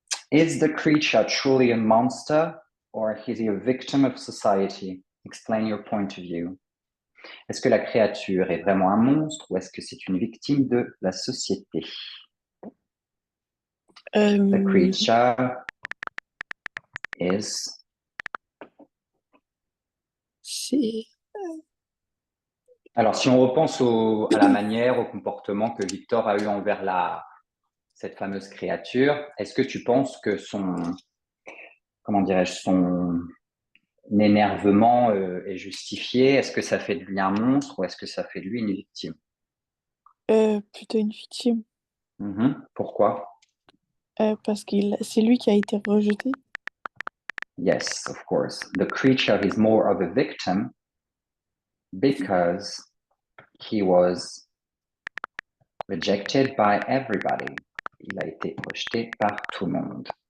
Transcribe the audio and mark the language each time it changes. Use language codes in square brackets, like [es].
[en] Is the creature truly a monster or is he a victim of society? Explain your point of view. [fr] Est-ce que la créature est vraiment un monstre ou est-ce que c'est une victime de la société? [en] The creature is. [fr] C'est Alors, si on repense à la manière, au comportement que Victor a eu envers cette fameuse créature, est-ce que tu penses que comment dirais-je, son énervement est justifié? Est-ce que ça fait de lui un monstre ou est-ce que ça fait de lui une victime? plutôt une victime Pourquoi? parce qu'il c'est lui qui a été rejeté. [en] Yes, of course. The creature is more of a victim because he was rejected by everybody. [fr] il a été rejeté par tout le monde.